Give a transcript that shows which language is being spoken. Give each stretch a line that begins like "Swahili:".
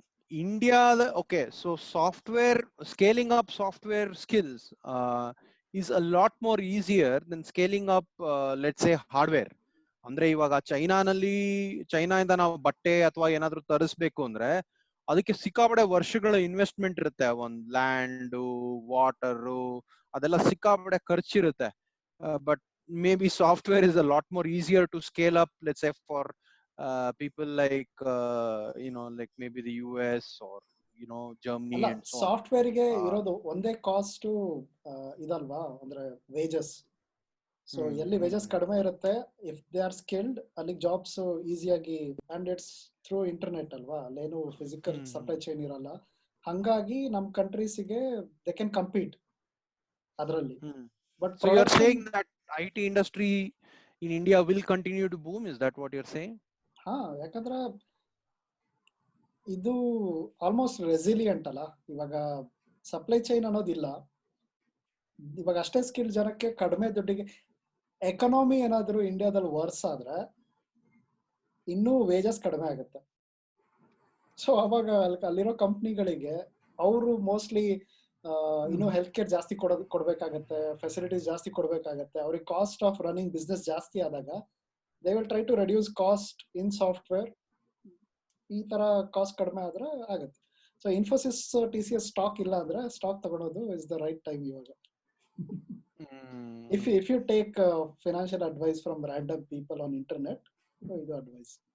English: India, okay, so software, scaling up software skills is a lot more easier than scaling up, let's say, hardware.
Kannada: ಅಂದ್ರೆ ಇವಾಗ ಚೈನಾದಿಂದ ನಾವು ಬಟ್ಟೆ ಅಥವಾ ಏನಾದ್ರು ತರಿಸ್ಬೇಕು ಅಂದ್ರೆ ಅದಕ್ಕೆ ಸಿಕ್ಕಾಪಡೆ ವರ್ಷಗಳ ಇನ್ವೆಸ್ಟ್ಮೆಂಟ್ ಇರುತ್ತೆ. ಒಂದ್ ಲ್ಯಾಂಡ್, ವಾಟರು, ಅದೆಲ್ಲ ಸಿಕ್ಕಾಪಡೆ ಖರ್ಚಿರುತ್ತೆ.
English: but maybe software is a lot more easier to scale up, let's say for people like like maybe the US or Germany
Kannada: ಅಲ್ಲ,
English: and so on.
Kannada: ಸಾಫ್ಟ್ವೇರ್ಗೆ ಇರೋದು ಒಂದೇ ಕಾಸ್ಟ್ ಇದಲ್ವಾ, ಅಂದ್ರೆ ವೇಜಸ್. ಸೊ ಎಲ್ಲಿ wages ಕಡಿಮೆ ಇರುತ್ತೆ,
English: if they are skilled,
Kannada: ಅಲ್ಲಿ jobs ಈಸಿಯಾಗಿ,
English: and it's through internet
Kannada: ಅಲ್ವಾ, ಅಲ್ಲೇನು ಫಿಸಿಕಲ್ ಸಪ್ಲೈ ಚೈನ್ ಇರಲ್ಲ. ಹಂಗಾಗಿ ನಮ್ ಕಂಟ್ರೀಸ್ಗೆ
English: they can compete
Kannada: ಅದರಲ್ಲಿ.
English: But So you're saying that IT industry in India will continue to boom? Is that what you're saying?
Kannada: ಹಾ, ಯಾಕಂದ್ರೆ ಇದು ಆಲ್ಮೋಸ್ಟ್ ರೆಸಿಲಿಯಂಟ್ ಅಲ್ಲ. ಇವಾಗ ಸಪ್ಲೈ ಚೈನ್ ಅನ್ನೋದಿಲ್ಲ. ಇವಾಗ ಅಷ್ಟೇ ಸ್ಕಿಲ್ ಜನಕ್ಕೆ ಕಡಿಮೆ ದುಡ್ಡಿಗೆ ಎಕನಾಮಿ ಏನಾದ್ರು ಇಂಡಿಯಾದಲ್ಲಿ ವರ್ಸ್ ಆದ್ರೆ ಇನ್ನೂ ವೇಜಸ್ ಕಡಿಮೆ ಆಗುತ್ತೆ. ಸೊ ಅವಾಗ ಅಲ್ಲಿರೋ ಕಂಪ್ನಿಗಳಿಗೆ ಅವರು ಮೋಸ್ಟ್ಲಿ ಇನ್ನೂ ಹೆಲ್ತ್ ಕೇರ್ ಜಾಸ್ತಿ ಕೊಡ್ಬೇಕಾಗತ್ತೆ, ಫೆಸಿಲಿಟೀಸ್ ಜಾಸ್ತಿ ಕೊಡ್ಬೇಕಾಗತ್ತೆ. ಅವ್ರಿಗೆ
English: cost of running business
Kannada: ಜಾಸ್ತಿ ಆದಾಗ
English: They will try to reduce cost in software.
Kannada: ಈ ತರ ಕಾಸ್ಟ್ ಕಡಿಮೆ ಆದ್ರೆ ಆಗುತ್ತೆ. ಸೊ ಇನ್ಫೋಸಿಸ್, TCS ಸ್ಟಾಕ್ ಇಲ್ಲ ಅಂದ್ರೆ ಸ್ಟಾಕ್ ತಗೊಳೋದು
English: is the right time
Kannada: ಇವಾಗ.
English: If you take financial advice from random people on internet,
Kannada: ಇದು
English: advice.